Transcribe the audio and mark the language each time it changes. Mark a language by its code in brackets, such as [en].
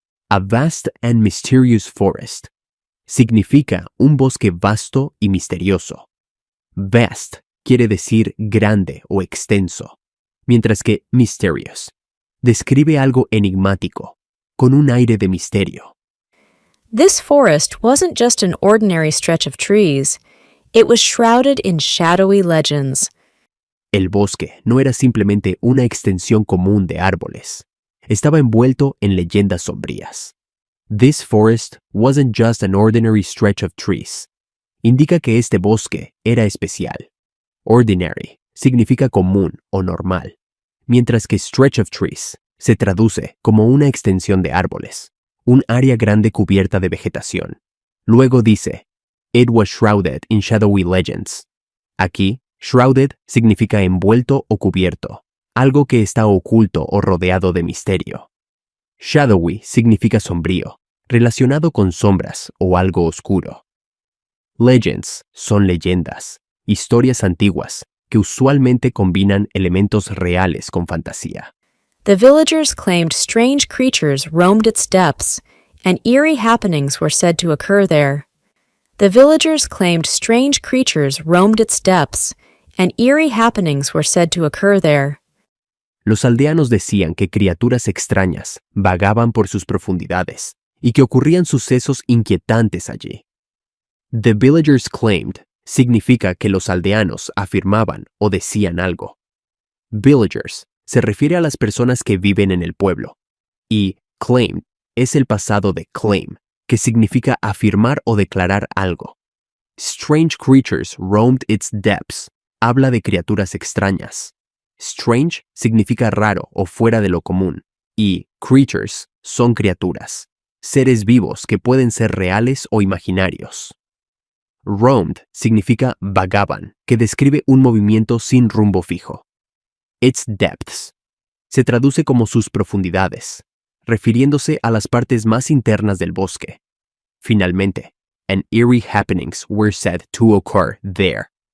[en] A vast and mysterious forest [es] significa un bosque vasto y misterioso. Vast quiere decir grande o extenso, mientras que mysterious describe algo enigmático, con un aire de misterio. [en] This forest wasn't just an ordinary stretch of trees. It was shrouded in shadowy legends. [es] El bosque no era simplemente una extensión común de árboles. Estaba envuelto en leyendas sombrías. [en] This forest wasn't just an ordinary stretch of trees. [es] Indica que este bosque era especial. Ordinary significa común o normal, mientras que [en] stretch of trees [es] se traduce como una extensión de árboles, un área grande cubierta de vegetación. Luego dice, [en] it was shrouded in shadowy legends. [es] Aquí, shrouded significa envuelto o cubierto, algo que está oculto o rodeado de misterio. Shadowy significa sombrío, relacionado con sombras o algo oscuro. Legends son leyendas, historias antiguas que usualmente combinan elementos reales con fantasía. [en] The villagers claimed strange creatures roamed its depths, and eerie happenings were said to occur there. The villagers claimed strange creatures roamed its depths, and eerie happenings were said to occur there. [es] Los aldeanos decían que criaturas extrañas vagaban por sus profundidades y que ocurrían sucesos inquietantes allí. [en] The villagers claimed [es] significa que los aldeanos afirmaban o decían algo. Villagers se refiere a las personas que viven en el pueblo, y claimed es el pasado de claim, que significa afirmar o declarar algo. [en] Strange creatures roamed its depths [es] habla de criaturas extrañas. Strange significa raro o fuera de lo común, y creatures son criaturas, seres vivos que pueden ser reales o imaginarios. Roamed significa vagaban, que describe un movimiento sin rumbo fijo. Its depths se traduce como sus profundidades, refiriéndose a las partes más internas del bosque. [en] Finalmente, and eerie happenings were said to occur there.